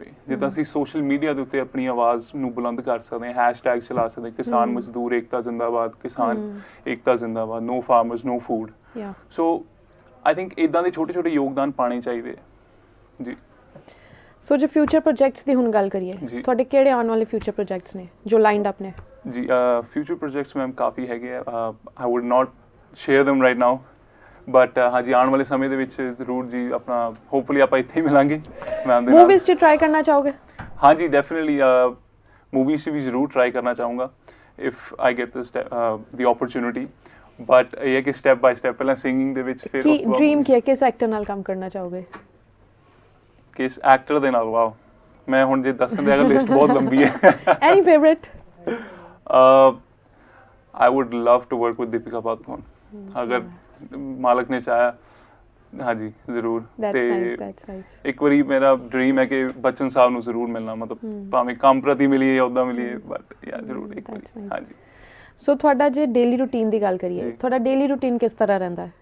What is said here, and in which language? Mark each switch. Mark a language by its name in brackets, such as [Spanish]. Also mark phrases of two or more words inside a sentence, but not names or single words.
[Punjabi] ਜਿੱਦਾਂ ਅਸੀਂ [English] social media [Punjabi] ਦੇ ਉੱਤੇ ਆਪਣੀ ਆਵਾਜ਼ ਨੂੰ ਬੁਲੰਦ ਕਰ ਸਕਦੇ ਹਾਂ, ਹੈਸ਼ਟੈਗ ਚਲਾ ਸਕਦੇ, ਕਿਸਾਨ ਮਜ਼ਦੂਰ ਏਕਤਾ ਜ਼ਿੰਦਾਬਾਦ, ਕਿਸਾਨ ਏਕਤਾ ਜ਼ਿੰਦਾਬਾਦ, [English] no farmers no food. [Punjabi] ਸੋ [English] I think [Punjabi] ਇਦਾਂ ਦੇ ਛੋਟੇ ਛੋਟੇ ਯੋਗਦਾਨ ਪਾਣੇ ਚਾਹੀਦੇ ਜੀ। ਸੋ ਜੇ [English] future projects [Punjabi] ਦੀ ਹੁਣ ਗੱਲ ਕਰੀਏ, ਤੁਹਾਡੇ ਕਿਹੜੇ ਆਉਣ ਵਾਲੇ [English] future projects [Punjabi] ਨੇ ਜੋ [English] lined up [Punjabi] ਨੇ? ਜੀ [English] future projects [Punjabi] ਮੈਮ ਕਾਫੀ ਹੈਗੇ ਆ। [English] I would not share them right now, [Punjabi] ਬਟ ਹਾਂਜੀ ਆਉਣ ਵਾਲੇ ਸਮੇਂ ਦੇ ਵਿੱਚ ਜ਼ਰੂਰ ਜੀ ਆਪਣਾ ਹੋਪਫੁਲੀ ਆਪਾਂ ਇੱਥੇ ਹੀ ਮਿਲਾਂਗੇ ਮੈਮ ਦੇ ਨਾਲ। ਮੂਵੀਜ਼ 'ਚ ਟਰਾਈ ਕਰਨਾ ਚਾਹੋਗੇ? ਹਾਂਜੀ ਡੈਫੀਨਿਟਲੀ ਮੂਵੀਜ਼ 'ਚ ਵੀ ਜ਼ਰੂਰ ਟਰਾਈ ਕਰਨਾ ਚਾਹੂੰਗਾ [English] if I get the opportunity. [Punjabi] ਬਟ ਇਹ ਹੈ ਕਿ [English] step by step [Punjabi] ਪਹਿਲਾਂ ਸਿੰਗਿੰਗ ਦੇ ਵਿੱਚ, ਫਿਰ ਕੀ ਡ੍ਰੀਮ ਕੀ ਹੈ, ਕਿਸ ਐਕਟਰ ਨਾਲ ਕੰਮ ਕਰਨਾ ਚਾਹੋਗੇ? ਕਿਸ ਐਕਟਰ ਦੇ ਨਾਲ? ਵਾਓ, ਮੈਂ ਹੁਣ ਜੇ ਦੱਸਣ ਦੇ ਅਗਰ ਲਿਸਟ ਬਹੁਤ ਲੰਬੀ ਹੈ। [English] any favourite? I would love to work with Deepika Padukone, [Punjabi] ਅਗਰ ਮਾਲਕ ਨੇ ਚਾਹਿਆ। ਹਾਂਜੀ ਜ਼ਰੂਰ। ਤੇ ਇੱਕ ਵਾਰੀ ਮੇਰਾ ਡ੍ਰੀਮ ਹੈ ਕਿ ਬੱਚਨ ਸਾਹਿਬ ਨੂੰ ਜ਼ਰੂਰ ਮਿਲਣਾ, ਮਤਲਬ ਭਾਵੇਂ ਕੰਮ ਪ੍ਰਤੀ ਮਿਲੀਏ ਜਾਂ ਉੱਦਾਂ ਮਿਲੀਏ, ਬਟ ਯਾਰ ਜ਼ਰੂਰ ਇੱਕ ਵਾਰੀ। ਹਾਂਜੀ। ਸੋ ਤੁਹਾਡਾ ਜੇ [English] daily routine [Punjabi] ਦੀ ਗੱਲ ਕਰੀਏ, ਤੁਹਾਡਾ [English] daily routine [Punjabi] ਕਿਸ ਤਰ੍ਹਾਂ ਰਹਿੰਦਾ ਹੈ?